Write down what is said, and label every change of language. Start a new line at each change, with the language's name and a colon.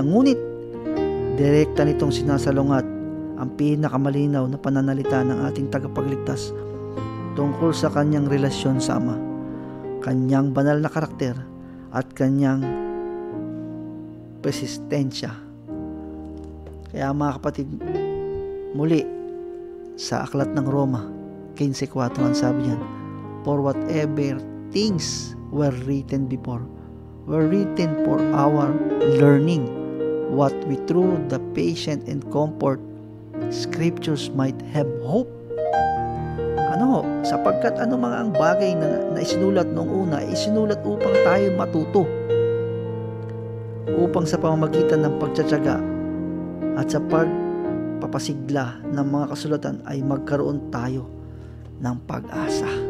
Filipino: Ngunit direkta nitong sinasalungat ang pinakamalinaw na pananalita ng ating tagapagligtas tungkol sa kanyang relasyon sa Ama, kanyang banal na karakter at kanyang persistensya. Kaya, mga kapatid, muli sa aklat ng Roma 15:4 ang sabi niyan,
English: for whatever things were written before were written for our learning, what we through the patient and comfort scriptures might have hope.
Filipino: Sapagkat mga ang bagay na isinulat noong una, isinulat upang tayo matuto, upang sa pamamagitan ng pagtsatsaga at sa pagpapasigla ng mga kasulatan ay magkaroon tayo ng pag-asa.